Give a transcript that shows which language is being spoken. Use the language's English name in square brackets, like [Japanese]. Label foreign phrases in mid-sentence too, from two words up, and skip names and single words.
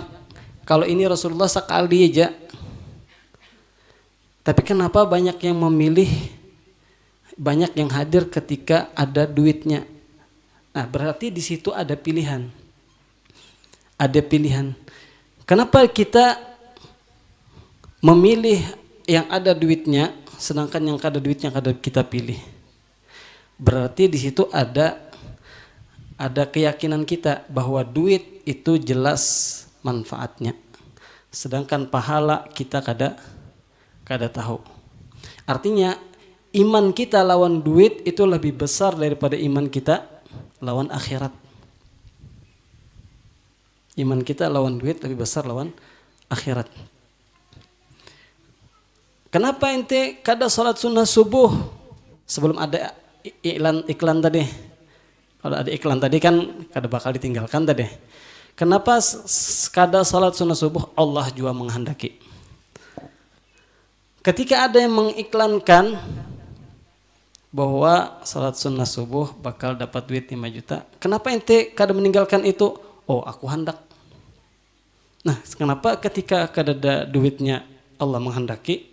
[Indonesian] Kalau ini Rasulullah sekali aja. Tapi kenapa banyak yang memilih, banyak yang hadir ketika ada duitnya? Nah, berarti di situ ada pilihan. [Banjar] Ada pilihan. Kenapa kita memilih yang ada duitnya, sedangkan yang kada duitnya kada kita pilih? Berarti di situ ada keyakinan kita bahwa duit itu jelas manfaatnya, sedangkan pahala kita kada tahu. Artinya iman kita lawan duit itu lebih besar daripada iman kita lawan akhirat. Iman kita lawan duit lebih besar lawan akhirat. Kenapa ente kada salat sunnah subuh sebelum ada iklan tadi? Kalau ada iklan tadi kan kada bakal ditinggalkan tadi. Kenapa kada salat sunnah subuh? [Indonesian] Allah juga menghendaki. [Banjar] Ketika ada yang mengiklankan bahwa salat sunnah subuh bakal dapat duit 5 juta, kenapa ente kada meninggalkan itu? Oh, aku hendak. Nah, kenapa ketika kada ada duitnya Allah menghendaki?